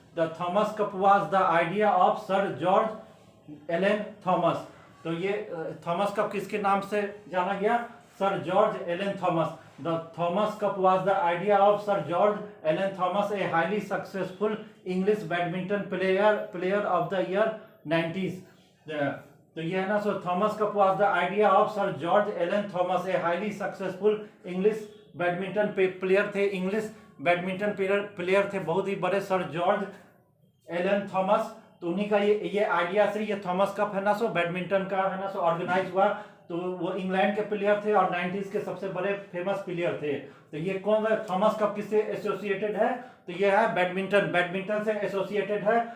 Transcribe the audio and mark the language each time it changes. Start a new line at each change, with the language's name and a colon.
English: The Thomas Cup was the idea of Sir George Allen Thomas।
Hindi: तो ये Thomas cup किसके नाम से जाना गया? Sir George Elon Thomas.
English: The Thomas Cup was the idea of Sir George Allen Thomas, a highly successful English badminton player of the year 90s।
Hindi: तो ये है ना,
English: so Thomas Cup was the idea of Sir George Allen Thomas, a highly successful English
Hindi: badminton player थे। English badminton player थे, बहुत ही बड़े, sir George Elon Thomas. तो उन्हीं का ये आइडिया से ये थॉमस कप है ना, सो बैडमिंटन का है ना, सो ऑर्गेनाइज हुआ। तो वो इंग्लैंड के प्लेयर थे और 90s के सबसे बड़े फेमस प्लेयर थे। तो ये कौन है? थॉमस कप किससे एसोसिएटेड है? तो ये है बैडमिंटन से एसोसिएटेड है।